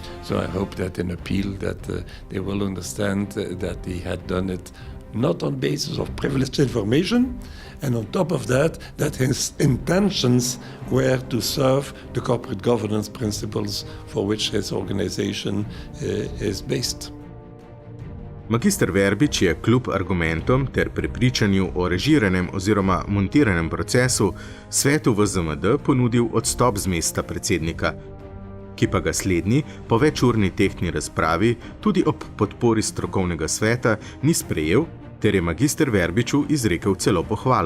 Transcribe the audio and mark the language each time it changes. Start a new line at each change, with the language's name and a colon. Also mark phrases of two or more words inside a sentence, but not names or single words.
English: So I hope that in appeal that they will understand that he had done it not on basis of privileged information, and on top of that, that his intentions were to serve the corporate governance principles for which his organization is based.
Slovenian: Magister Verbič je kljub argumentom ter prepričanju o režiranem oziroma montiranem procesu svetu VZMD ponudil odstop z mesta predsednika, ki pa ga slednji po večurni tehtni razpravi tudi ob podpori strokovnega sveta ni sprejel, ter je magister Verbiču izrekel celo pohvalo.